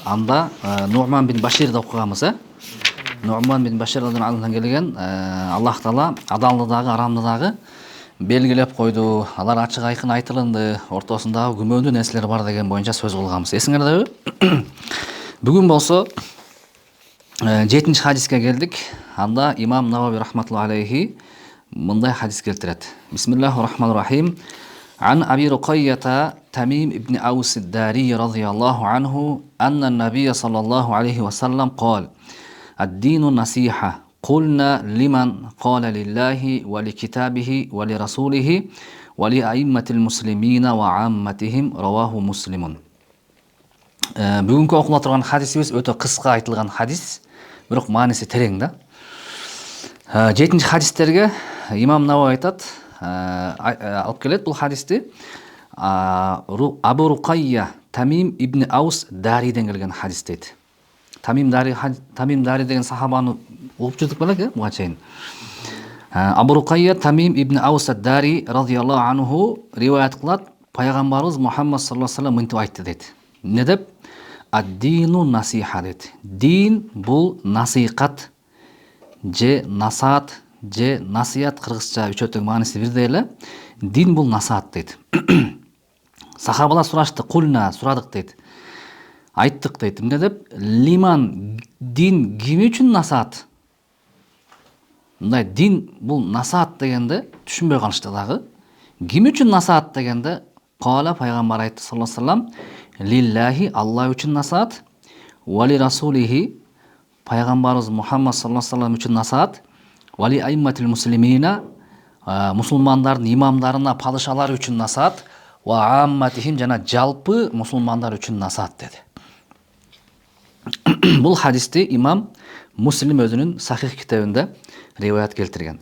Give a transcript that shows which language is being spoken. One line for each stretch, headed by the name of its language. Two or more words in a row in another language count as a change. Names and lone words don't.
Kyrgyz: Анда Нуъман бин Баширди окуганбыз, Нуъман бин Башир радhiyallahu келген Аллах таала адалды дагы, арамды дагы белгилеп койду. Алар ачык айкын айтылынды, ортосундагы күмөндүү нерселер бар деген боюнча сөз кылганбыз. Эсиңердеби? Бүгүн болсо 7-чи хадиске келдик. Анда имам Навави
Arabic: رحمة الله عليه
Kyrgyz: мындай хадис келтирет.
Arabic: بسم الله الرحمن الرحيم. عن أبي رقية تميم بن أوس الداري رضي الله عنه أن النبي صلى الله عليه وسلم قال: "الدين النصيحة." قلنا لمن قال لله ولكتابه ولرسوله ولأئمة المسلمين وعامتهم رواه مسلم.
Kyrgyz: Бүгүнкү окула турган хадисибиз өтө кыска айтылган хадис, бирок мааниси терең да. 7-чи хадистерге имам Навави айтат, алып келет бул хадисти. Абу Руқайя Тамим ибн Аус Дариден келген хадис дейт. Тамим Дари деген сахабаны окуп жүрдүк белек, буга чейин. Абу Руқайя Тамим ибн Аус Дари
Arabic: رضي الله عنه
Kyrgyz: риваят кылат, пайгамбарыбыз Мухаммад
Arabic: صلى الله عليه وسلم
Kyrgyz: мынтип айтты дейт. Не деп?
Arabic: الدين النصيحة дейт.
Kyrgyz: Дин бул насихат же насаат же насият, кыргызча үчөтөң мааниси бирдей эле. Дин бул насаат дейт. Сахабалар сурашты, кулна, сурадык дейт. Айттык дейт. Эмне деп? Лиман, дин ким үчүн насаат? Мындай дин бул насаат дегенде түшүнбөй калышты дагы. Ким үчүн насаат дегенде кала пайгамбар айтты
Arabic: صلى الله عليه وسلم:
Kyrgyz: Лиллахи, Аллах үчүн насаат,
Arabic: ولرسوله,
Kyrgyz: пайгамбарыбыз Мухаммад
Arabic: صلى الله عليه وسلم
Kyrgyz: үчүн насаат,
Arabic: ولأئمة المسلمين,
Kyrgyz: мусулмандардын имамдарына, падышалары үчүн насаат,
Arabic: وعامتهم,
Kyrgyz: жана жалпы мусулмандар үчүн насаат деди. Бул хадисти имам Муслим өзүнүн Сахих китебинде риваят келтирген.